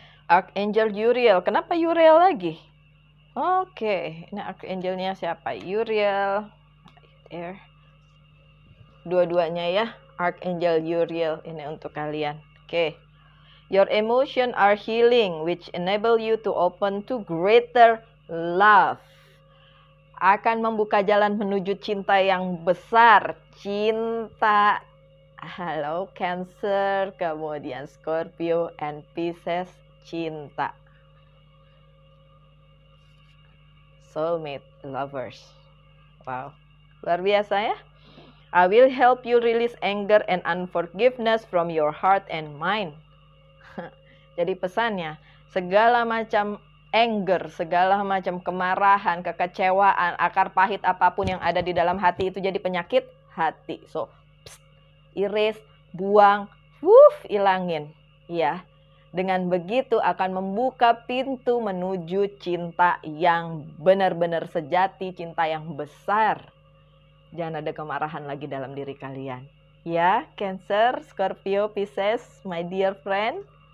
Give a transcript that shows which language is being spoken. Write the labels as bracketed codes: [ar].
[id] Archangel Uriel. Kenapa Uriel lagi? Oke, ini Archangelnya siapa? Uriel. Dua-duanya ya. Archangel Uriel ini untuk kalian. Oke. [en] Your emotions are healing, which enable you to open to greater love. [id] Akan membuka jalan menuju cinta yang besar. Cinta. Halo Cancer, kemudian Scorpio and Pisces. Cinta. [en] Soulmate lovers. [id] Wow, luar biasa ya. [en] I will help you release anger and unforgiveness from your heart and mind. [id] Jadi pesannya, segala macam anger, segala macam kemarahan, kekecewaan, akar pahit apapun yang ada di dalam hati itu jadi penyakit hati. [en] So, erase, [id] buang, ilangin. Ya. Dengan begitu akan membuka pintu menuju cinta yang benar-benar sejati, cinta yang besar. Jangan ada kemarahan lagi dalam diri kalian. Ya, Cancer, Scorpio, Pisces, [en] my dear friend.